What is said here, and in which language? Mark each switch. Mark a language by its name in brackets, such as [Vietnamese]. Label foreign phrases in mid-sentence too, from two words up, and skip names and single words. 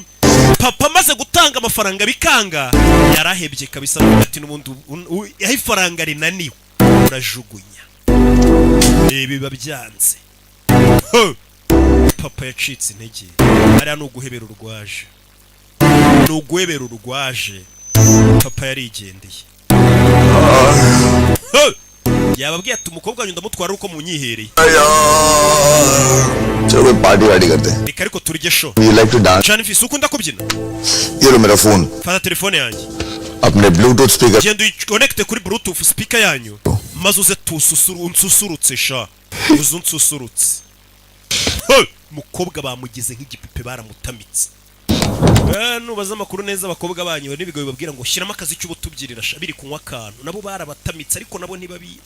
[Kinyarwanda] Papa amaze gutanga amafaranga bikanga yarahebye kabisa, ati n'ubundi aho ifaranga rinaniwe urajugunya, biba byanze. Papa yacitse intege, hariya ni uguhebera urwaje, ni uguhebera urwaje. Papa yarigendeye. yababwiye ati umukobwa wanyu ndamutwara uko munyihereye. [Hindi] चलो कोई पार्टी वार्टी करते हैं. [Kinyarwanda] Reka ariko turye show. [English] You like to dance? [Kinyarwanda] Jean Fils ukunda kubyina? [Hindi] ये लो मेरा फोन. [Kinyarwanda] Fata telefone yanjye. [Hindi] अपने [English] bluetooth speaker. [Kinyarwanda] Genda uyiconnecte kuri [English] bluetooth speaker [Kinyarwanda] yanyu. Maze uze unsusurutse sha. Uzunsusurutse. Mukobwa bamugize nk'igipipe baramutamitse. Nubaza amakuru neza abakobwa banyu n'ibigo bibabwira ngo shyiramo akazi cy'ubutubyirira biri kunywa akantu, nabo barabatamitse ariko nabo ntibabizi.